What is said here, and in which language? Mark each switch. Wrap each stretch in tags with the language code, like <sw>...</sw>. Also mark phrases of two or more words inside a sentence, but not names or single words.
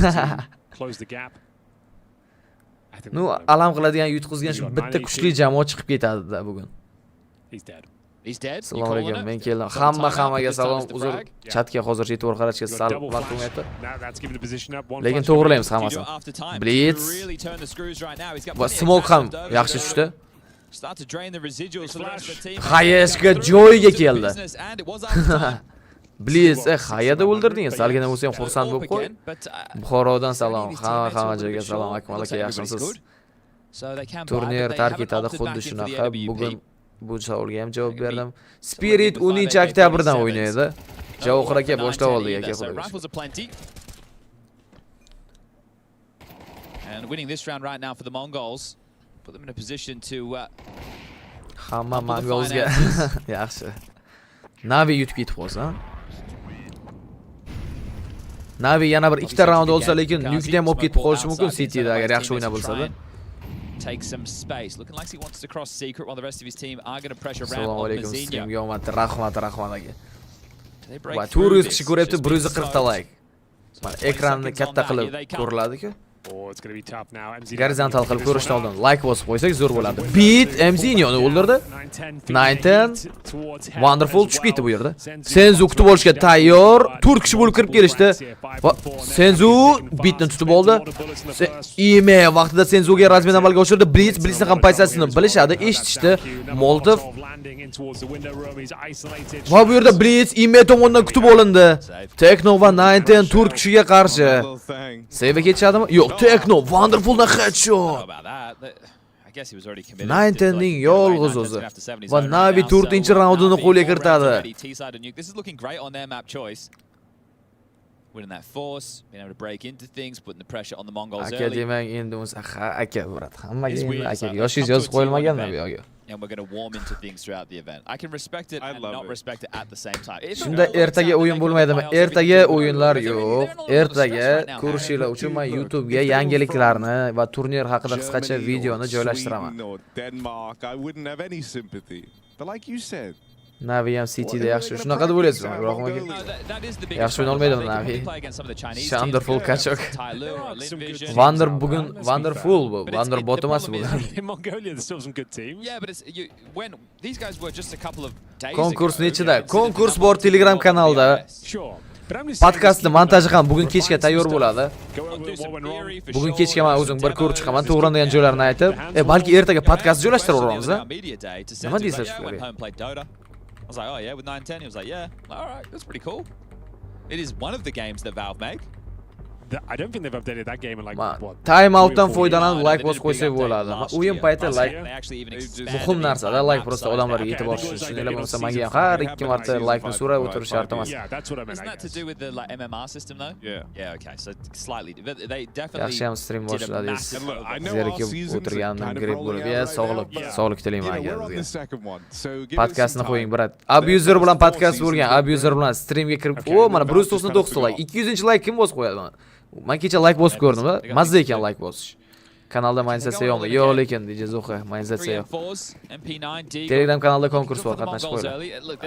<uz>Nu, alam qiladigan yutqizgan shu bitta kuchli jamoa chiqib ketadi bugun.</uz> <en>He's dead.</en> <uz>Assalomu alaykum, men keldim. Hammaga salom. Uzr, chatga hozircha e'tibor qaratishga sal vaqt bo'lmayapti. Lekin to'g'rilaymiz hammasini. Blitz va smoke ham yaxshi tushdi. Hayeshga joyiga keldi. Blitz, hayada o'ldirdingiz. Salgina bo'lsa ham xursand bo'lib qo'y. Buxorodan salom. Hamma joyga salom. Akmal aka, yaxshimisiz?</uz> <en>So they can buy,</en> <uz>Turnir</uz> <en>but they</en> <uz>tark</uz> <en>haven't</en> <uz>etadi</uz> <en>opted</en> <uz>xuddi</uz> <en>back in for the</en> <uz>shunaqa.</uz> <en>AWP.</en> <uz>Bugun bu savolga ham javob</uz> <en>Gonna be</en> <uz>berdim. Spirit 10-oktyabrdan o'ynaydi. Javohir aka boshlab oldik aka.</uz> <en>So rifles are plenty. And winning this round right now for the Mongols put them in a position to</en> <uz>Hamma Mongolzga yaxshi. Navi yutib ketib qolsa. Navi yana bir ikkita raund olsa, lekin nukni ham olib ketib qolishi mumkin Cityda agar yaxshi o'ynab bo'lsa-da.</uz> <en>Take some space. Looking like he wants to cross secret while the rest of his team are going to pressure ramp</en> <uz>Assalomu</uz> <en>on</en> <uz>alaykum. Msi. Streamga omad, rahmat aka.</uz> <en>They break</en> <uz>Va</uz> <en>through</en> <uz>400</uz> <en>this.</en> <uz>kishi ko'ryapti,</uz> <en>Just missed</en> <uz>140</uz> <en>the</en> <uz>ta like.</uz> <en>smoke.</en> <uz>Mana</uz> <en>20</en> <uz>ekranni</uz> <en>seconds</en> <uz>katta</uz> <en>on that.</en> <uz>qilib</uz> <en>Here they come.</en> <uz>ko'riladi-ku.</uz> <en>Oh, it's going to be tough now. MZ</en> <uz>Gorizontal qilib ko'rishdan oldin like bosib qo'ysak zo'r bo'ladi. Beat Msi'ni o'ldirdi. 9-10 Wonderful tushib ketdi bu yerda. Senzu kutib olishga tayyor. 4 kishi bo'lib kirib kelishdi. Va Senzu bitni tutib oldi. Ime vaqtida Senzuga razmen amalga oshirdi. Blitzni ham pozitsiyasini bilishadi, eshitishdi. Molotov va bu yerda Blitz Ime tomonidan kutib olindi. Tekno va 9-10 4 kishiga qarshi. Save ketishadimi? Yo'q, Tekno Wonderfuldan headshot. Ninetenning yolg'iz o'zi. Va Navi 4-raundini qo'lga kiritadi.</uz> <en>This is looking great on their map choice. Winning that force, being able to break into things, putting the pressure on the Mongols</en> <uz>Aka</uz> <en>early.</en> <uz>demang endi o'zi aka bo'ladi. Hammaga endi aka yoshingiz yozib qo'yilmaganmi bu yo'q.</uz> <en>And we're going to warm into things throughout the event. I can respect it and not respect it at the same time.</en> <uz>Shunda ertaga o'yin bo'lmaydimi? Ertaga o'yinlar yo'q. Ertaga ko'rishinglar uchun men YouTube ga yangiliklarni va turnir haqida qisqacha videoni joylashtiraman.</uz> <en>Denmark, I wouldn't have any sympathy. But like you said,</en> <uz>Navi ham Cityda yaxshi. Shunaqa deb o'ylaysizmi? Biroq yaxshi o'ynay olmaydimi Navi? Wonderful kachok. Wonderful bu. Wonder bot emas bu.</uz> <en>In Mongolia, there's still some good teams. Yeah, but it's when these guys were just a couple of days</en> <uz>Konkurs</uz> <en>ago.</en> <uz>nechida? Konkurs bor Telegram kanalda.</uz> <en>Sure. But I'm just</en> <uz>Podkastni montaji ham bugun kechga tayyor bo'ladi.</uz> <en>go over what went wrong.</en> <uz>Bugun kechga men o'zim bir ko'rib chiqaman, to'g'rilangan joylarini aytib, balki ertaga podkast joylashtiramiz a? Nima deysiz shularga?</uz> <en>I was like, oh yeah, with 9-10, he was like, yeah, all right, that's pretty cool. It is one of the games that Valve make. I don't think they've updated that game in like what?</en> <uz>Time outdan</uz> <en>3 or 4</en> <uz>foydalanib</uz> <en>years.</en> <uz>like bosib qo'ysak bo'ladi. O'yin payti like</uz> <en>They actually even expanded</en> <uz>muhim</uz> <en>the</en> <uz>narsa-da,</uz> <en>entire</en> <uz>like</uz> <en>map</en> <uz>prosta</uz> <en>size</en> <uz>odamlarga</uz> <en>now.</en> <uz>yetib</uz> <en>Okay,</en> <uz>borish</uz> <en>because</en> <uz>uchun.</uz> <en>like</en> <uz>Nima</uz> <en>in</en> <uz>bo'lsa,</uz> <en>season</en> <uz>menga ham</uz> <en>five,</en> <uz>har</uz> <en>they</en> <uz>2</uz> <en>haven't</en> <uz>marta</uz> <en>season</en> <uz>like ni</uz> <en>five,</en> <uz>so'rab</uz> <en>right,</en> <uz>o'tirish shart emas.</uz> <en>Yeah, that's what I meant. Isn't I that to guess. do with the like MMR system though? yeah. Yeah, okay, so slightly. But they definitely</en> <uz>Yaxshi ham stream</uz> <en>did a</en> <uz>boshladingiz.</uz> <en>massive And look, I know</en> <uz>Zerikib</uz> <en>our seasons are</en> <uz>o'tirgandim</uz> <en>kind of</en> <uz>grip</uz> <en>rolling</en> <uz>bo'lib.</uz> <en>out right</en> <uz>Sog'lik,</uz> <en>now, but,</en> <uz>sog'lik tilayman</uz> <en>you know, we're on the</en> <uz>aka.</uz> <en>second one, so give us</en> <uz>Podkastni</uz> <en>some</en> <uz>qo'ying,</uz> <en>time.</en> <uz>brat. Abuser bilan podkast bo'lgan, Abuser bilan streamga kirib, o, mana 199 like, 200-like kim bosib qo'yadi mana? Men kecha like bosib ko'rdim, mazza ekan like bosish. Kanalda mayinzatsiya yo'qmi? Yo'q, lekin DJ Zuha, mayinzatsiya yo'q. Telegram kanalda konkurs bor, qatnashib qo'yinglar.</uz>